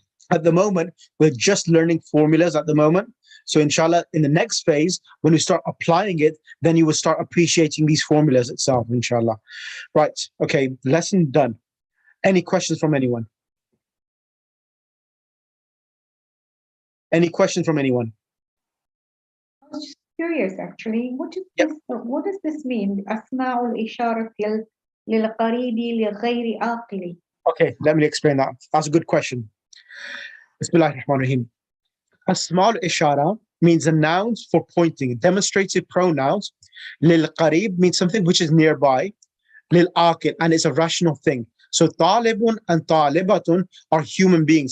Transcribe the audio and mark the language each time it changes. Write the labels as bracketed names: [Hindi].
[English] At the moment, we're just learning formulas at the moment. So inshallah, in the next phase, when we start applying it, then you will start appreciating these formulas itself, inshallah. Right, okay, lesson done. Any questions from anyone? Any questions from anyone? I was just curious, actually. What does this mean? [Arabic] أسماء الإشارة للقريب لغير عاقل. [English] Okay, let me explain that. That's a good question. Bismillahirrahmanirrahim. Asma al-ishara means a nouns for pointing. Demonstrative pronouns. Lil qarib means something which is nearby. Lil aqil, and it's a rational thing. So talibun and talibatun are human beings.